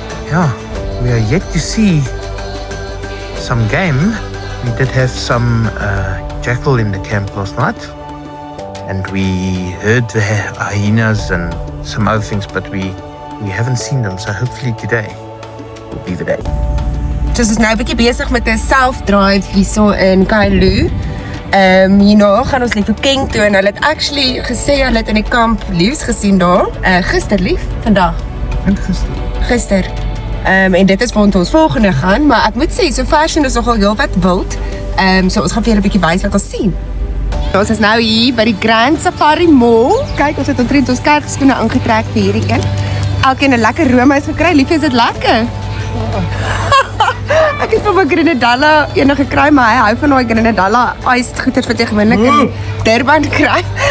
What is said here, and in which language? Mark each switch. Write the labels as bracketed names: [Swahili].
[English] Yeah, we are yet to see some game. We did have some jackal in the camp last night, and we heard the hyenas and some other things, but we haven't seen them, so hopefully today will be the day. [Afrikaans] So ons is nou 'n bietjie besig met 'n self-drive hierso in Kalu. Hierna gaan ons lief op King toe en hulle het actually gesê hulle het in die kamp leeu's gesien daar. Gister lief, vandag. En gister. En dit is waar ons volgende gaan, maar ek moet sê, so ver is nogal heel wat wild. So ons gaan vir julle 'n bietjie wys wat ons sien. Ons is nou hier by die Grand Safari Mall. Kyk, ons het omtrent ons kerkskoene aangetrek vir hierdie een. Elkeen 'n lekker roomys gekry. Liefie, is dit lekker? Ek het vir my Grenadella ene gekry, maar hy hou van daai Grenadella iced goeders wat jy gewoonlik in Durban kry.